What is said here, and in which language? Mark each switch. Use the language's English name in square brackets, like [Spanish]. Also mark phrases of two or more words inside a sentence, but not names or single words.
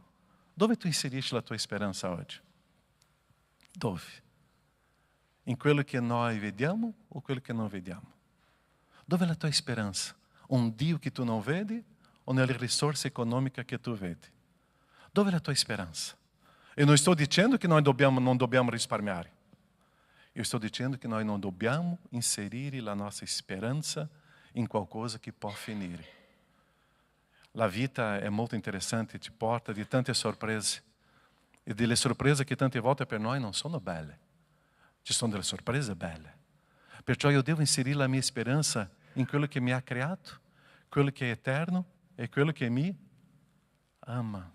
[Italian] Dove tu inserisci la tua speranza oggi? Dove? In quello che noi vediamo o quello che non vediamo? Dove è la tua speranza? Un Dio che tu non vedi o nelle risorse economiche che tu vedi? Dove è la tua speranza? [Portuguese] Eu não estou dizendo que nós não [Italian] dobbiamo risparmiare. [Portuguese] Eu estou dizendo que nós não [Italian] dobbiamo inserire la nostra speranza in qualcosa che può finire. La vita è molto interessante, ti porta di tante sorprese. E delle sorprese che tante volte per noi non sono belle. Ci sono delle sorprese belle. Perciò io devo inserire la mia speranza in quello che mi ha creato, quello che è eterno e quello che mi ama.